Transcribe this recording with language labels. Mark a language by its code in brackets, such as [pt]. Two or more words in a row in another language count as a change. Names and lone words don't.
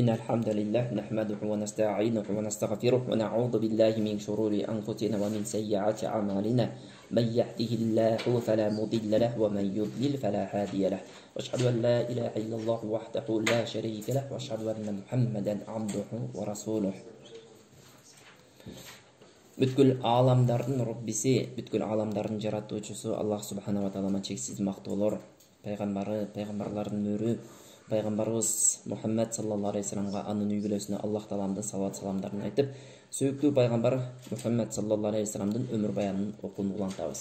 [ar] الحمد لله نحمده ونستعينه ونستغفره ونعوذ بالله من شرور أنفسنا ومن سيئات أعمالنا من يهده الله فلا مضل له ومن يضلل فلا هادي له وأشهد أن لا إله إلا الله وحده لا شريك له وأشهد أن محمدا عبده ورسوله. [ky] Бүткүл аламдардын Роббиси, бүткүл аламдардын жаратуучусу Аллах субханала тааламан чексиз мактоолор, пайгамбарлардын мөрү, пайгамбарыбыз Мухаммад [ar] صلى الله عليه [ky] вассаламга, анын үй бүлөсүнө Аллах тааламдын салават саламдарын айтып, сүйүктүү пайгамбар Мухаммад [ar] صلى الله عليه [ky] вассаламдын өмүр баянын окууну улантабыз.